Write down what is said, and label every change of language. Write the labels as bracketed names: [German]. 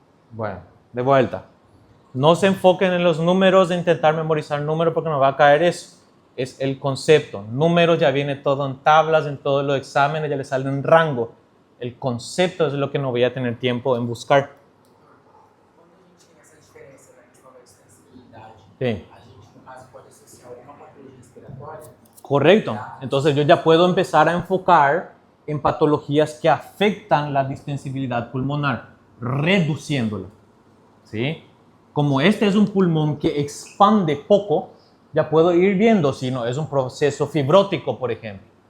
[Spanish] Bueno, de vuelta. No se enfoquen en los números de intentar memorizar números porque nos va a caer eso. Es el concepto. Números ya viene todo en tablas, en todos los exámenes, ya le sale en rango. El concepto es lo que no voy a tener tiempo en buscar. [Portuguese] Quando a gente tem essa diferença na questão da distensibilidade, [Spanish] Sí. [Portuguese] a gente, no caso, pode associar alguma patologia respiratória. [Spanish] Correcto. Entonces yo ya puedo empezar a enfocar en patologías que afectan la distensibilidad pulmonar, reduciéndola. ¿Sí? Como este es un pulmón que expande poco, ya puedo ir viendo si no es un proceso fibrótico, por ejemplo.